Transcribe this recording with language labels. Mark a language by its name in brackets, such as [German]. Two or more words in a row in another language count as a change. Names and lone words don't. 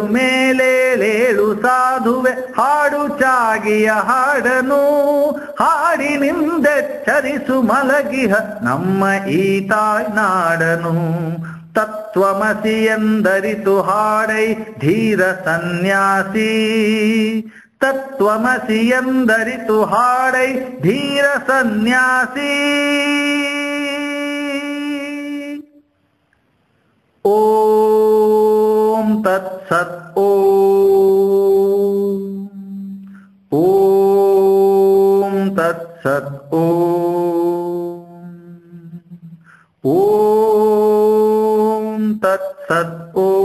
[Kannada] ಮೇಲೇಳೇಳು ಸಾಧುವೆ ಹಾಡು ಚಾಗಿಯ ಹಾಡನು, ಹಾಡಿನಿಂದೆಚ್ಚರಿಸು ಮಲಗಿಹ ನಮ್ಮ ಈ ತಾಯ್ನಾಡನು, ತತ್ವಮಸಿ ಎಂದರಿತು ಹಾಡೈ ಧೀರ ಸನ್ಯಾಸಿ, ತತ್ವಮಸಿ ಎಂದರಿತು ಹಾಡೈ ಧೀರ ಸನ್ಯಾಸಿ. [Sanskrit] ಓಂ ತತ್ಸತ್. ಓಂ ಓಂ ತತ್ಸತ್. ಓಂ ಓಂ ತತ್ಸತ್.